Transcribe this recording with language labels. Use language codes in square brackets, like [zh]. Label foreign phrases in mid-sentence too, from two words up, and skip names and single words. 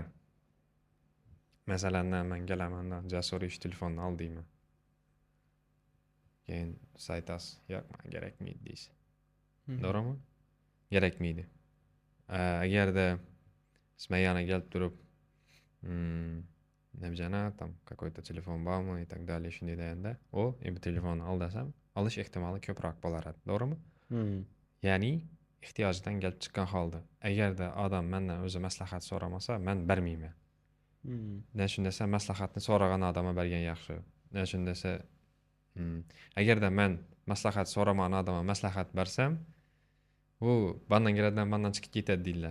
[uz] Masalan, men kelaman, Jasur ish telefonni ol deyman. Keyin siz aytasiz, yo'q, menga kerakmaydi deysiz. To'g'rimi? Kerakmaydi. Agarda siz yana kelib turib, Nabjana, [ru] там какой-то телефон [uz] bormi [ru] и так далее [uz] shunday deganda, bu telefonni ol desam, olish ehtimoli ko'proq bo'lar edi, to'g'rimi? Ya'ni ehtiyojdan kelib chiqqan holda, agarda odam mendan o'zi maslahat so'ramasa, men bermayman. Ne shunda desa, maslahatni so'ragan odamga bergan yaxshi. Ne shunda desa, agarda men maslahat so'ramagan odamga maslahat bersam, bu bandan giradidan bandan chiqib ketadi deydilar.